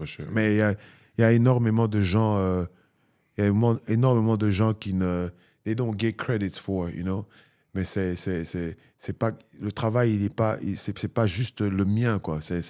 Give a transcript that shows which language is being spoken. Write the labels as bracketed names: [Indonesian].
[French] Mais il y a énormément de gens... il y a énormément de gens qui ne... [English] They don't get credits for, you know. [French] Mais c'est pas... Le travail, il est pas... C'est pas juste le mien, quoi.